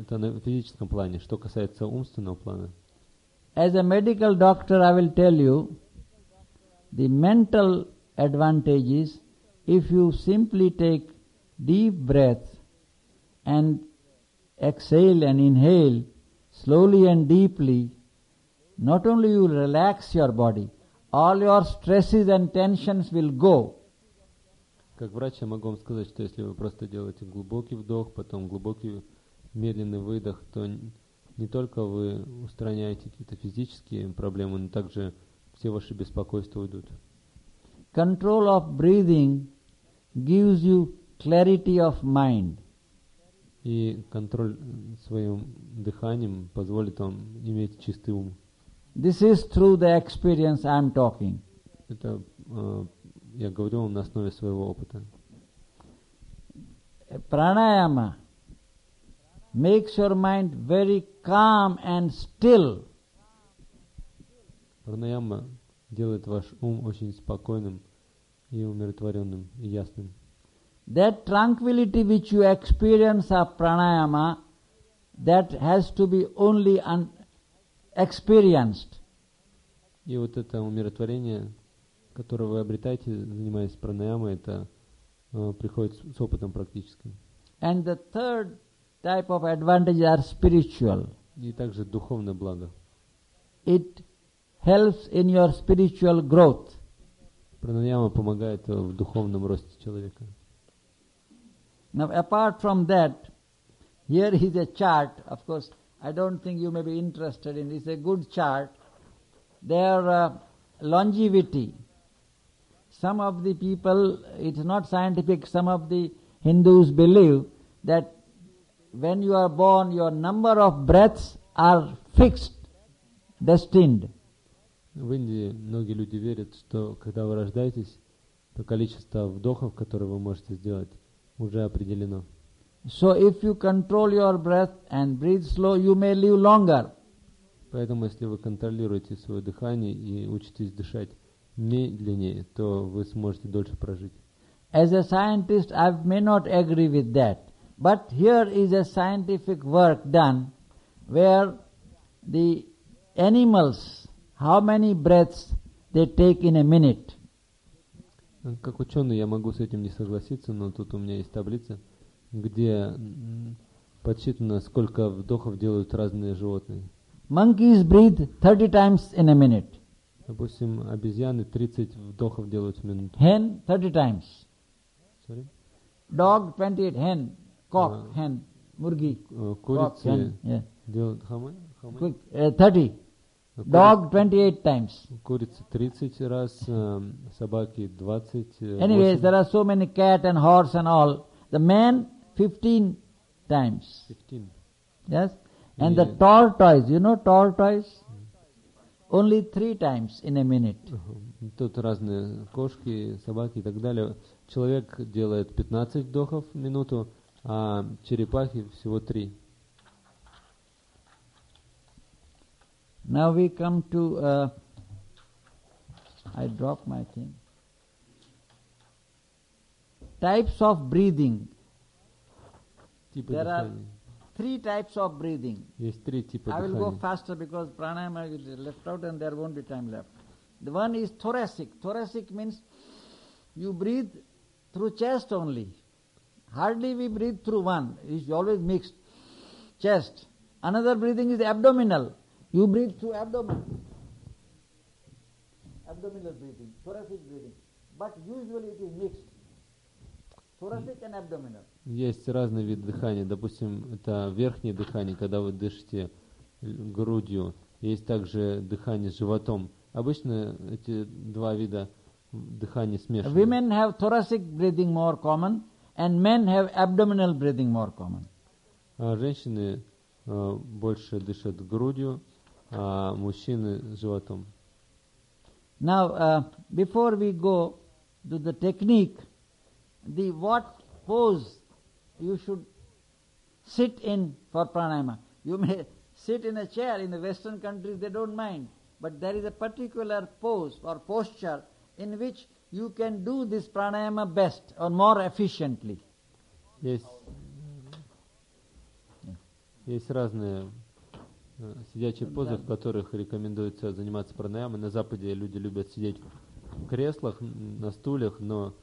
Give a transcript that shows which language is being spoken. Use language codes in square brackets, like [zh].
[ru] Это на физическом плане. Что касается умственного плана? [en] As a medical doctor, I will tell you the mental advantages. If you simply take deep breath and exhale and inhale slowly and deeply, not only you relax your body, all your stresses and tensions will go. [ru] Как врач, я могу вам сказать, что если вы просто делаете глубокий вдох, потом глубокий медленный выдох, то не только вы устраняете какие-то физические проблемы, но также все ваши беспокойства уйдут. [en] Control of breathing gives you clarity of mind. [ru] И контроль своим дыханием позволит вам иметь чистый ум. [en] This is through the experience I'm talking. [ru] Это я говорю вам на основе своего опыта. [en] Pranayama makes your mind very calm and still. [ru] Pranayama делает ваш ум очень спокойным и умиротворенным и ясным. [en] That tranquility which you experience of pranayama, that has to be only experienced. [ru] И вот это умиротворение, которое вы обретаете, занимаясь пранаямой, это приходит с опытом практическим. [en] And the third type of advantage are spiritual. [ru] И также духовное благо. [en] It helps in your spiritual growth. [ru] Пранаяма помогает в духовном росте человека. [en] Now, apart from that, here is a chart. Of course, I don't think you may be interested in it. It's a good chart. Their longevity. Some of the people, it's not scientific, some of the Hindus believe that when you are born, your number of breaths are fixed, destined. [ru] В Индии многие люди верят, что когда вы рождаетесь, то количество вдохов, которые вы можете сделать, уже определено. [en] So if you control your breath and breathe slow, you may live longer. [ru] Поэтому, если вы контролируете свое дыхание и учитесь дышать медленнее, то вы сможете дольше прожить. [en] As a scientist, I may not agree with that. But here is a scientific work done where the animals, how many breaths they take in a minute. [ru] Как ученый, я могу с этим не согласиться, но тут у меня есть таблица, где подсчитано, сколько вдохов делают разные животные. [en] Monkeys breathe 30 times in a minute. [ru] Допустим, обезьяны 30 вдохов делают в минуту. [en] Hen 30 times. Sorry. Dog 28, hen, cock, hen, murgi. [ru] Курицы [en] cock, hen. [ru] Делают [en] Quick, 30. Dog 28 times. [ru] Курицы 30 раз, собаки 20. [en] Anyways, there are so many cat and horse and all. The man 15 times. 15. Yes. And the tortoise, you know tortoise? Only 3 times in a minute. [ru] Тут разные кошки, собаки и так далее. Человек делает 15 вдохов в минуту, а черепахи всего 3. [en] Now we come to I drop my thing. Types of breathing. [ru] Типы [en] there [ru] дыхания. [en] Are 3 types of breathing. [ru] Есть 3 типа дыхания. [en] I will go faster because pranayama is left out and there won't be time left. The one is thoracic. Thoracic means you breathe through chest only. Hardly we breathe through one. It's always mixed. Chest. Another breathing is abdominal. You breathe through abdomen. Abdominal breathing, thoracic breathing. But usually it is mixed. Thoracic and abdominal. [ru] Есть разные виды дыхания. Допустим, это верхнее дыхание, когда вы дышите грудью. Есть также дыхание с животом. Обычно эти два вида дыхания смешаны. [en] Women have thoracic breathing more common, and men have abdominal breathing more common. [ru] Женщины больше дышат грудью. А мужчины с животом. [en] Now, before we go to the technique, the what pose you should sit in for pranayama. You may sit in a chair. In the Western countries, they don't mind. But there is a particular pose or posture in which you can do this pranayama best or more efficiently. Yes. [ru] Есть разные сидячие позы, в которых рекомендуется заниматься пранаямой. На Западе люди любят сидеть в креслах, на стульях, но